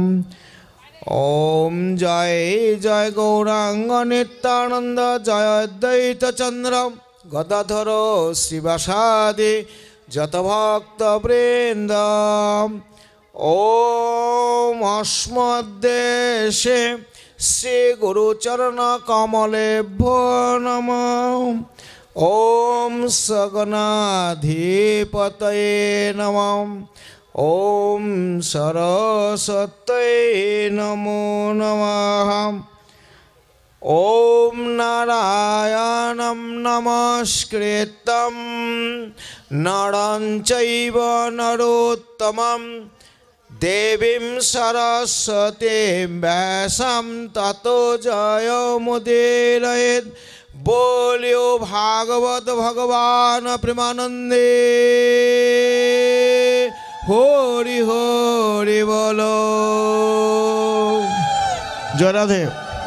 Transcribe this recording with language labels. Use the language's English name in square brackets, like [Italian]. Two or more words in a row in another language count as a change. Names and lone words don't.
[Bangla] ওম জয় জয় গৌরাঙ্গ নিত্যানন্দ জয় অদ্বৈত চন্দ্র গদাধর শিবাসাদি যত ভক্তবৃন্দ। [Sanskrit] ওম অস্মদ্দেশে শ্রী গুরুচরণ কমলেভ্যো নমঃ। ওম সগণাধিপতয়ে নমঃ। ওম সরস্বত্যৈ নমো নমঃ। ওম নারায়ণং নমস্কৃত্যং নরং চৈব নরোত্তমং দেবীং সরস্বতীং ব্যাসং ততো জয়মুদীরয়েৎ। [Hindi] बोलियो भागवत भगवान प्रेमानंदे हरि हरि बोलो। जय राधे।